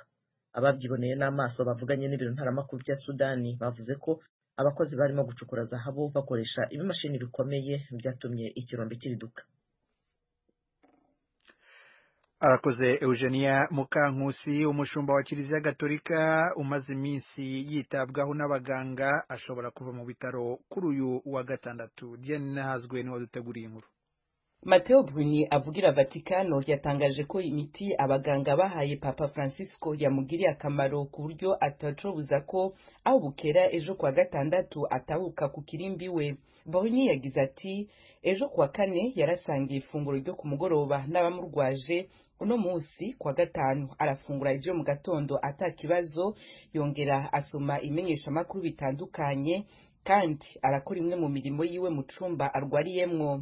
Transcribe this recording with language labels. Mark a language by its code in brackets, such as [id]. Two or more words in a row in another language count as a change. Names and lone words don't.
[rw] Ababyiboneye n'amaso bavuganye n'ibiro ntaramakuru bya Sudani bavuze ko abakozi barimo gucukura zahabu bakoresha ibimashini bikomeye byatumye ikirombe kiriduka. Arakoze Eugenia Mukankusi. Umushumba wa Kiliziya Gatolika umaze iminsi yitabwaho n'abaganga ashobora kuva mu bitaro kuri uyu wa gatandatu. Diane Nahazwe ni waduteguriye inkuru. [rn] Matteo Bruni avugira Vatikano yatangaje ko imiti abaganga bahaye Papa Francisco yamugiriye akamaro ku buryo atacobuza ko aho bukera ejo kwa gatandatu atahuka ku kirimbi we. Bruni yagize ati ejo kwa kane yarasangiye ifunguro ryo ku mugoroba n'abamurwaje, uno munsi kwa gatanu arafungura ivyo mu gatondo atakibazo, yongera asoma imenyesha makuru bitandukanye kandi arakora imwe mu mirimo yiwe mu cumba arwariyemwo.